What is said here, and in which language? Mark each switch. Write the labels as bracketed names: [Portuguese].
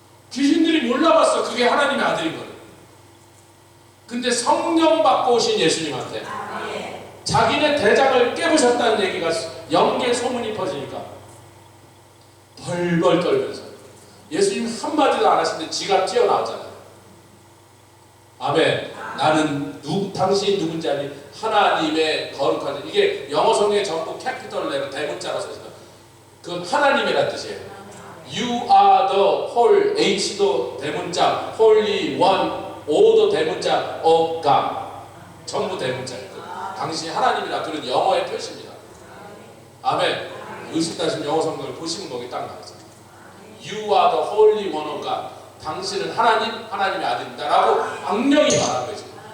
[Korean] 귀신들이 몰라봤어. 그게 하나님의 아들인 거예요. 근데 성령 받고 오신 예수님한테 자기네 대장을 깨부셨다는 얘기가 영계 소문이 퍼지니까 벌벌 떨면서 예수님 한마디도 안 하시는데 지가 뛰어나왔잖아요. 아멘. 나는 당신이 누군지 아니 하나님의 거룩한. 이게 영어 성경에 전부 캐피털 레터 대문자로 써있어요. 그건 하나님이란 뜻이에요. [English] You are the whole. [Korean] H도 대문자, Holy One, O도 대문자, of God. 전부 대문자예요. 당신이 하나님이라. 그런 영어의 표시입니다. 아멘. 의식하신 영어 성경을 보시면 거기 딱 나와있어요. [English] You are the Holy One of God. [Korean] 당신은 하나님의 아들이다 라고 악령이 말한 거죠.